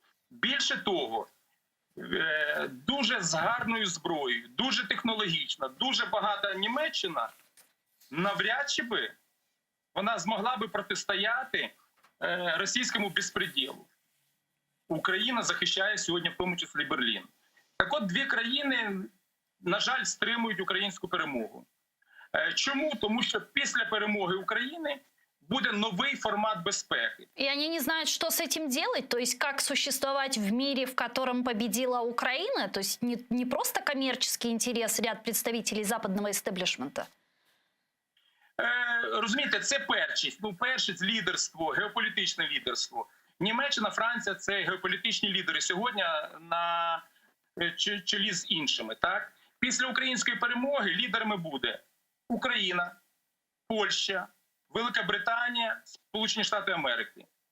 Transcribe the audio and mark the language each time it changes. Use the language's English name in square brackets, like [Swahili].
[Ukrainian] Більше того, дуже з гарною зброєю, дуже технологічна, дуже багата Німеччина, навряд чи би вона змогла би протистояти російському безпреділу. Україна захищає сьогодні в тому числі Берлін. Так от, дві країни, на жаль, стримують українську перемогу. Чому? Тому що після перемоги України буде новий формат безпеки. [Russian] И они не знают, что с этим делать? То есть как существовать в мире, в котором победила Украина? То есть не просто коммерческий интерес ряд представителей западного истеблишмента? [Ukrainian] Розумієте, це першість. Першість – лідерство, геополітичне лідерство. Німеччина, Франція – це геополітичні лідери сьогодні на чолі з іншими. Так? Після української перемоги лідерами буде Україна, Польща, Велика Британія, Сполучені Штати Америки.